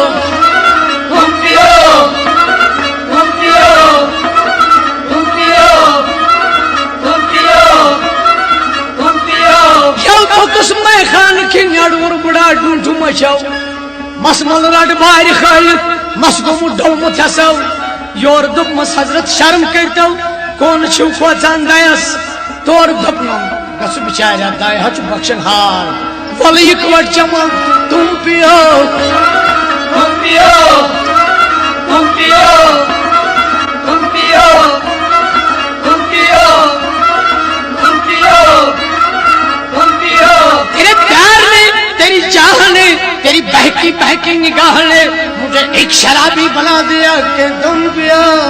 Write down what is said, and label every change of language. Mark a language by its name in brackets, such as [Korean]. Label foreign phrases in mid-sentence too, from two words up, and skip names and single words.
[Urdu] تم پیو تم پیو تم پیو تم پیو تم پیو [Kashmiri] یو تھوٚکُس میخان کِنۍ اڈوُر بُڈا ڈوٗنٛٹھٕ مچھو مسمل رٹ بارِ کھٲلِتھ مس گوٚمُت ڈوٚلمُت ہسو یورٕ دوٚپمس حضرت شرم کٔرۍتو کون چھِو کھوژان دَیس تورٕ دوٚپنم گژھٕ بِچارِ دَے حظ چھُ بخشن ہار وَلہٕ یِکوٹ چمن [Urdu] تم پیو تم پیو تم پیو تم پیو تم پیو تم پیو تم پیو تیرے پیار نے تیری چاہ نے تیری بہکی بہکی نگاہ نے مجھے ایک شرابی بنا دیا کہ تم پیو